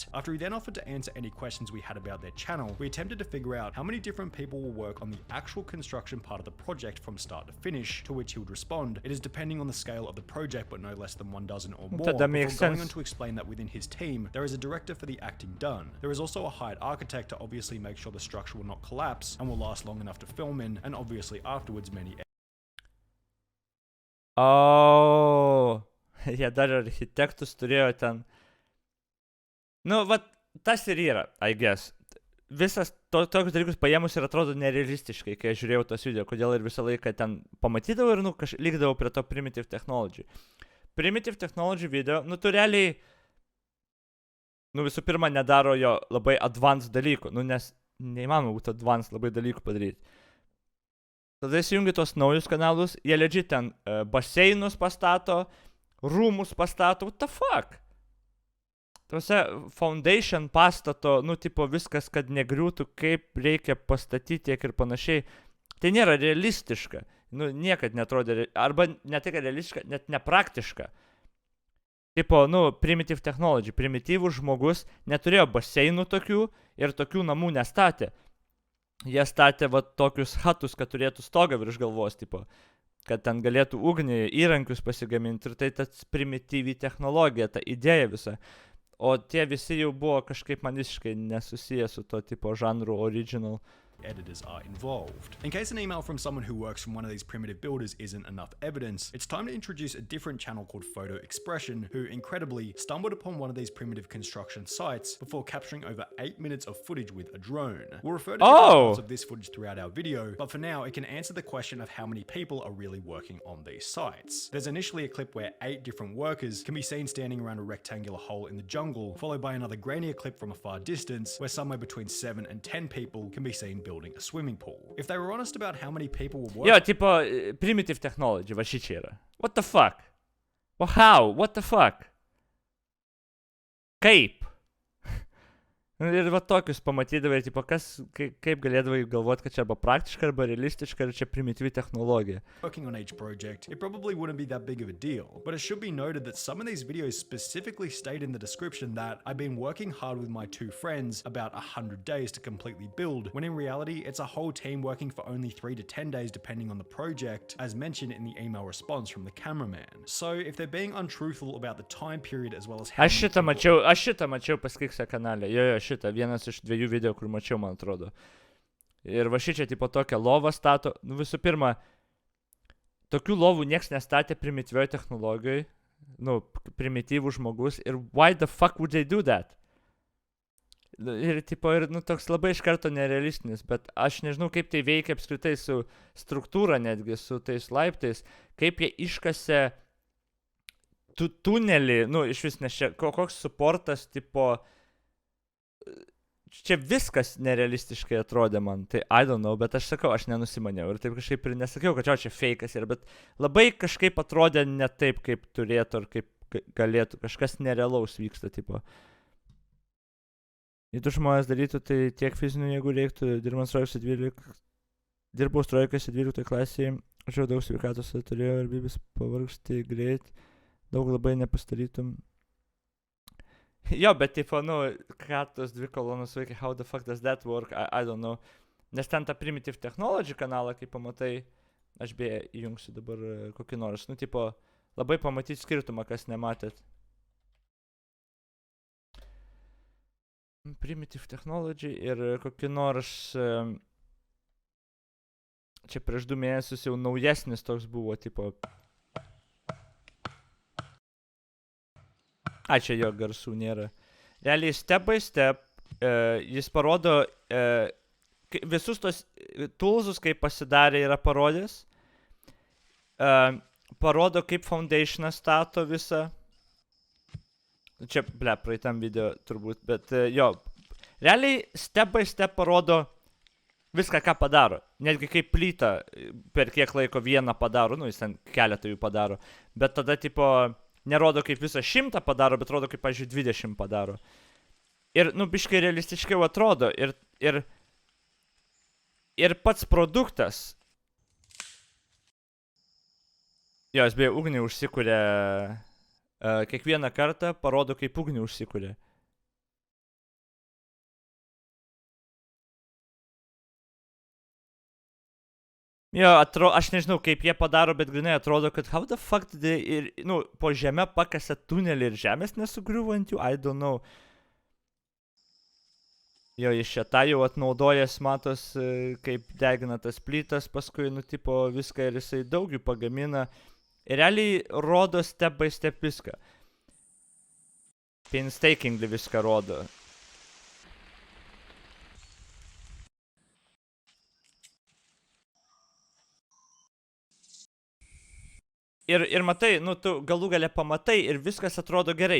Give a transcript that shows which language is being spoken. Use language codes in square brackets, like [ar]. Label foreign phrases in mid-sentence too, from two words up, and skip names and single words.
[en] After he then offered to answer any questions we had about their channel, we attempted to figure out how many different people will work on the actual construction part of the project from start to finish, to which he would respond, it is depending on the scale of the project, but no less than 1 dozen or more. That makes before going sense. on to explain that within his team, there is a director for the acting done. There is also a hired architect to obviously make sure the structure will not collapse and will last long enough to film in, and obviously afterwards many... [lt] Oh, jie dar architektus turėjo ten. Nu, vat, tas ir yra, [en] I guess. [lt] Visas tokius dalykus paėmus ir atrodo nerealistiškai, kai aš žiūrėjau tos video, kodėl ir visą laiką ten pamatydavau ir, nu, lygdavau prie to primitive technology. Primitive technology video, nu, tu realiai, nu, visų pirma, nedaro jo labai advanced dalykų, nu, nes neįmanoma būtų advanced labai dalykų padaryti. Tada įsijungi tos naujus kanalus, jie legit ten baseinus pastato, rūmus pastato, [en] what the fuck? [lt] Tuose foundation pastato, nu, tipo viskas, kad negriūtų, kaip reikia pastatyti tiek ir panašiai. Tai nėra realistiška. Nu, niekad netrodė, arba ne tik realistiška, net nepraktiška. Tipo, nu, primitive technology, primityvus žmogus neturėjo baseinų tokių ir tokių namų nestatė. Jie statė va tokius hatus, kad turėtų stogą virš galvos, tipo, kad ten galėtų ugnį, įrankius pasigaminti ir tai tas primityvi technologija, ta idėja visa. O tie visi jau buvo kažkaip man visiškai nesusiję su to tipo žanru original. [en] Editors are involved. In case an email from someone who works from one of these primitive builders isn't enough evidence, it's time to introduce a different channel called Photo Expression, who incredibly stumbled upon one of these primitive construction sites before capturing over 8 minutes of footage with a drone. We'll refer to different parts of this footage throughout our video, but for now it can answer the question of how many people are really working on these sites. There's initially a clip where 8 different workers can be seen standing around a rectangular hole in the jungle, followed by another grainier clip from a far distance where somewhere between 7 and 10 people can be seen building a swimming pool. If they were honest about how many people were working... [lt] Jo, tipo, primitive technology, va šičia yra. [en] What the fuck? Well, how? What the fuck? [lt] Kaip? Ir va tokius pamatydavai, tipo, kaip galėdavai galvoti, kad čia arba praktiška, arba realistiška, ir čia primityvi technologija. [en] Working on each project, it probably wouldn't be that big of a deal. But it should be noted that some of these videos specifically state in the description that I've been working hard with my two friends about 100 days to completely build, when in reality, it's a whole team working for only 3 to 10 days depending on the project, as mentioned in the email response from the cameraman. So if they're being untruthful about the time period as well as how [lt] Aš šitą mačiau pas Kiksa kanale. Jo, šitą, vienas iš 2 video, kur mačiau, man atrodo. Ir va šičia, tipo, tokią lovą stato. Nu, visų pirma, tokių lovų nieks nestatė primityvioje technologijoje. Nu, primityvų žmogus. [en] Ir why the fuck would they do that? [lt] Ir, tipo, nu, toks labai iš karto nerealistinis. Bet aš nežinau, kaip tai veikia apskritai su struktūra netgi, su tais laiptais. Kaip jie iškasė tunelį, nu, iš vis, nes čia koks suportas, tipo, čia viskas nerealistiškai atrodė man, tai [en] I don't know, [lt] bet aš sakau, aš nenusimaniau ir taip kažkaip ir nesakiau, kad čia fake'as yra, bet labai kažkaip atrodė ne taip, kaip turėtų ar kaip galėtų, kažkas nerealaus vyksta, tipo. Jei tu žmonės darytų, tai tiek fizinių, jeigu reiktų, dirbau strojkose 12 klasėje, žiūrėjau daug sveikatos turėjau ir bibis pavargsti greit. Daug labai nepastarytum. Jo, bet tipo, nu, ką tos 2 kolonos veikia, [en] how the fuck does that work, I don't know. [lt] Nes ten tą Primitive Technology kanalą, kaip pamatai, aš beje įjungsiu dabar kokį nors, nu, tipo, labai pamatyti skirtumą, kas nematėt. Primitive Technology ir kokį nors, čia prieš 2 mėnesius jau naujesnis toks buvo, tipo, čia jo garsų nėra. Realiai [en] step by step [lt] jis parodo visus tos toolsus, kaip pasidarė, yra parodęs. Parodo, kaip foundationą stato visą. Čia, praeitam video turbūt, bet jo. Realiai [en] step by step [lt] parodo viską, ką padaro. Netgi kaip plytą per kiek laiko vieną padaro, nu jis ten keletą jų padaro. Bet tada, tipo, nerodo kaip visą 100 padaro, bet rodo kaip, pavyzdžiui, 20 padaro. Ir, nu, biškai realistiškiau atrodo. Ir pats produktas. Jo, jis beje ugnį užsikūrė. Kiekvieną kartą parodo, kaip ugnį užsikūrė. Jo, aš nežinau, kaip jie padaro, bet grinai atrodo, kad [en] how the fuck [lt] ir, nu, po žemę pakasė tunelį ir žemės nesugriuvo ant jų, [en] I don't know. [lt] Jo, iš šitą jau atnaudojęs, matos, kaip degina tas plytas, paskui, nu, tipo, viską ir jisai daug jų pagamina. Ir realiai rodo [en] step by step [lt] viską. Painstakingly viską rodo. Ir matai, nu, tu galų gale pamatai ir viskas atrodo gerai.